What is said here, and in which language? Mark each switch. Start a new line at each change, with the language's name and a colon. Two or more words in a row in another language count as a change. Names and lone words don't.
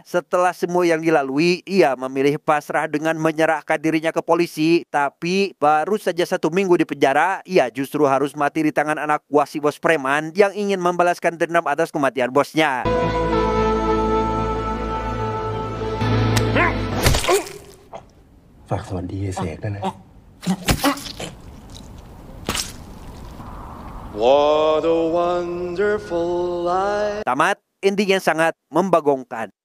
Indonesian: Setelah semua yang dilalui, ia memilih pasrah dengan menyerahkan dirinya ke polisi. Tapi baru saja 1 minggu di penjara, ia justru harus mati di tangan anak buah si bos preman yang ingin membalaskan dendam atas kematian bosnya.
Thai: ฝากสวัสดีเสกด้วยนะ
English: What a wonderful life.
Indonesian: Tamat, ending yang sangat membagongkan.